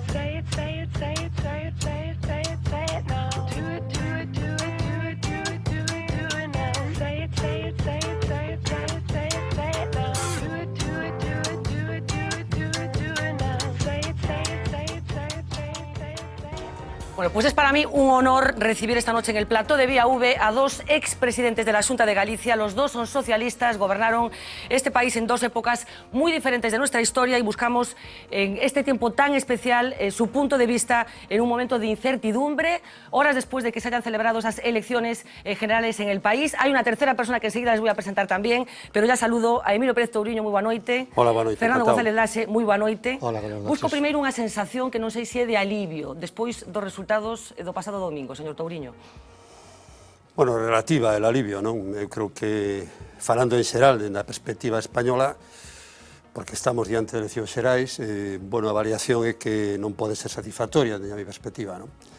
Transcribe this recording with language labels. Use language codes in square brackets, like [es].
[en] Say it, say it, say it, say it, say it, say it, say it now. Do it, do it, do it, do it, do it, do it, do it now. Say it, say it, say it, say it, say it, say it, say it now. Do it, do it, do it, do it, do it, do it, do it now. Say it, say it, say it, say it, say it, say it, say it. [es] Bueno, pues es para mí un honor recibir esta noche en el plató de Vía V a dos expresidentes de la Xunta de Galicia. Los dos son socialistas, gobernaron este país en dos épocas muy diferentes de nuestra historia y buscamos en este tiempo tan especial su punto de vista en un momento de incertidumbre, horas después de que se hayan celebrado esas elecciones generales en el país. Hay una tercera persona que enseguida les voy a presentar también, pero ya saludo a Emilio Pérez Touriño, [gl] moi boa noite. Hola, boa noite. Fernando González Laxe, moi boa noite. [es] Hola, buenas noches. [gl] Busco primeiro unha sensación que non sei se é de alivio despois dos resultados do pasado domingo, señor Touriño. [es] Bueno, relativa el alivio, [gl] non? Eu creo que, falando en xeral, na perspectiva española, porque estamos diante de eleccións xerais, bueno, a variación é que non pode ser satisfactoria, [es] desde a mi perspectiva, [gl] non?